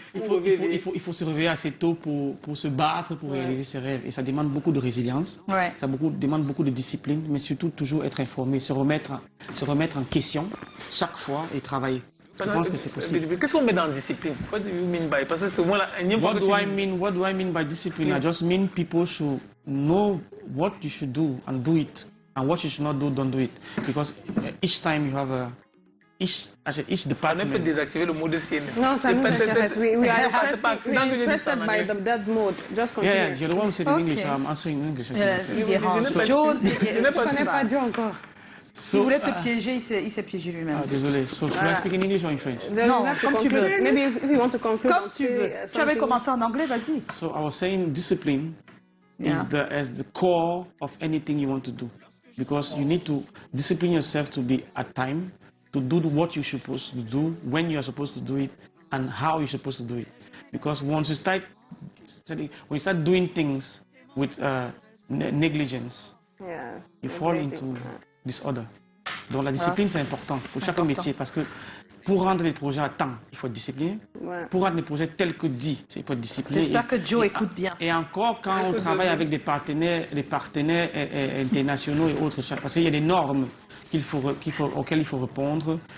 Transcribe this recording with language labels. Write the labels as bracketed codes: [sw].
[fr] Il faut se réveiller assez tôt pour se battre, pour réaliser ses rêves. Et ça demande beaucoup de résilience. Ça demande beaucoup de discipline, mais surtout toujours être informé, se remettre en question chaque fois et travailler. Je pense que c'est possible. Qu'est-ce qu'on met dans discipline? [en] What do you mean by? [fr] Parce que c'est moi là. [en] What do I mean by discipline? I just mean people should know what you should do and do it, and what you should not do, don't do it. Because each time you have each department. [fr] On peut désactiver le mode CNN. Non, ça nous intéresse. [en] We are interested by that mode. Just continue. Yeah, you're the one who said in English. I'm answering in English. [fr] Je ne connais pas Joe encore. Il voulait te piéger, il s'est piégé lui-même. Ah, désolé. [en] So, should I speak in English or in French? [fr] Non, comme tu veux. [en] Maybe if you want to conclude. [fr] Comme tu veux. Tu avais commencé en anglais, vas-y. [en] So I was saying discipline is the core of anything you want to do. Because you need to discipline yourself to be at time, to do what you're supposed to do, when you are supposed to do it, and how you're supposed to do it. Because once you start doing things with negligence, you fall into disorder. [fr] Donc la discipline, c'est important pour chaque métier parce que pour rendre les projets à temps, il faut être discipliné. Pour rendre les projets tels que dit, il faut être discipliné. J'espère que Joe écoute bien. Et encore, quand on travaille avec des partenaires internationaux et autres, parce qu'il y a des normes auxquelles il faut répondre.